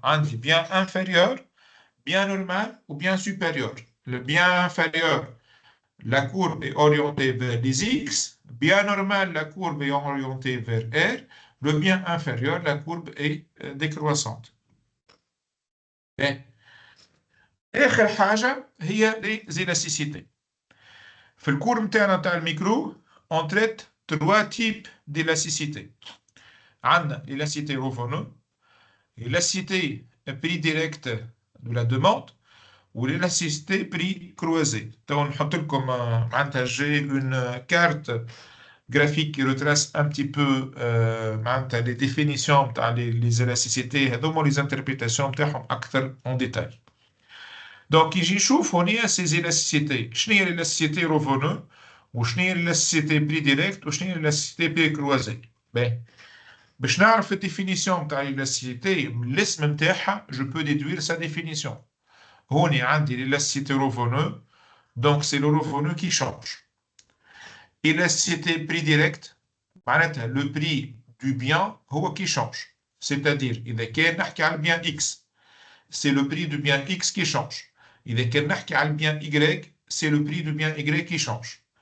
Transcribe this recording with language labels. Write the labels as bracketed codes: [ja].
[fr] Un bien inférieur, bien normal ou bien supérieur. Le bien inférieur, la courbe est orientée vers les X. Bien normal, la courbe est orientée vers R. Le bien inférieur, la courbe est décroissante. [ar] آخر حاجة هي [fr] les élasticités. [ar] في الكور نتاعنا نتاع الميكرو [fr] on traite trois types d'élasticité. عندنا l'élasticité revenu, l'élasticité prix direct de la demande ou l'élasticité prix croisé. Donc [ar] نحط لكم معناتها [fr] j'ai une carte graphique qui retrace un petit peu les définitions les élasticités [ar] هذوما [fr] les interprétations [ar] نتاعهم أكثر [fr] en détail. Donc, [ar] يجي نشوف هنا [fr] ces élasticités. [ar] شنو هي [fr] l'élasticité revenu [ar] وشنو هي [fr] l'élasticité prix direct وشنو هي l'élasticité prix croisé. [ar] باش نعرف الديفينيسيون نتاع l'élasticité من الاسم نتاعها [fr] je peux déduire sa définition. [ar] هنا عندي [fr] l'élasticité revenu, donc c'est le revenu qui change. Élasticité prix direct, [ar] معناتها [fr] le prix du bien هو qui change. C'est-à-dire [ar] إذا كان نحكي على [fr] bien X, c'est le prix du bien X qui change. إذا كان نحكي على bien Y, c'est le prix du bien Y qui change.